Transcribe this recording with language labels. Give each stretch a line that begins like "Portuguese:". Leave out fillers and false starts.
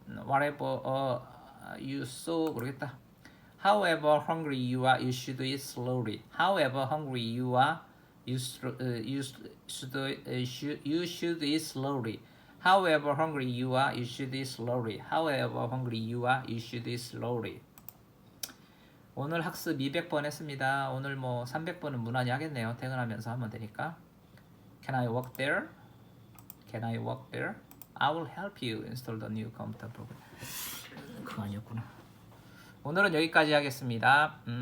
English: Whatever you so
Korean: 모르겠다.
English: However hungry you are, you should do it slowly. However hungry you are, you should do it slowly. However hungry you are, you should do it slowly. However hungry you are, you should do it slowly.
Korean: 오늘 학습 200번 했습니다. 오늘 뭐 300번은 무난히 하겠네요. 퇴근하면서 하면 되니까.
English: Can I walk there? Can I walk there? I will help you install the new computer program.
Korean: 그거 아니었구나. 오늘은 여기까지 하겠습니다.